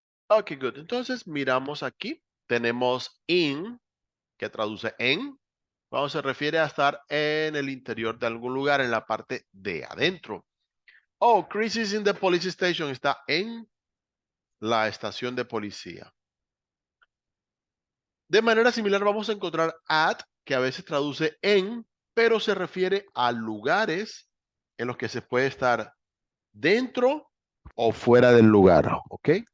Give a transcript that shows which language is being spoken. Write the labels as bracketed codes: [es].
[es] Ok, good. Entonces miramos aquí. Tenemos in, que traduce en. Cuando se refiere a estar en el interior de algún lugar, en la parte de adentro. [en] Oh, Chris is in the police station. [es] Está en la estación de policía. De manera similar vamos a encontrar at, que a veces traduce en, pero se refiere a lugares en los que se puede estar dentro o fuera del lugar. ¿Ok?